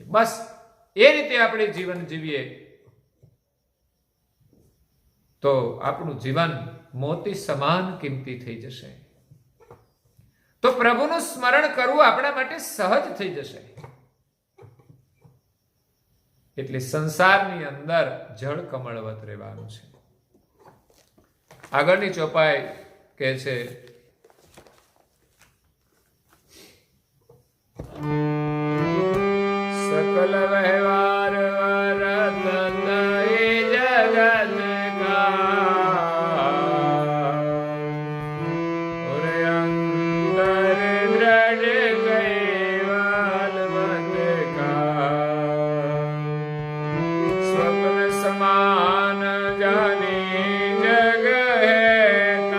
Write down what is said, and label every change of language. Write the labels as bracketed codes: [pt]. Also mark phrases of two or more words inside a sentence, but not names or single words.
[gu] બસ એ રીતે આપણે જીવન જીવીએ તો આપણું જીવન મોતી સમાન કિંમતી થઈ જશે. તો પ્રભુનું સ્મરણ કરવું આપણા માટે સહજ થઈ જશે. એટલે સંસારની અંદર જળ કમળવત રહેવાનું છે. આગળની ચોપાઈ કહે છે, [hi] सकल व्यवहार वरतत ये जगत का और अंतर दृढ़ कैवल मत का स्वप्न समान जानी जग है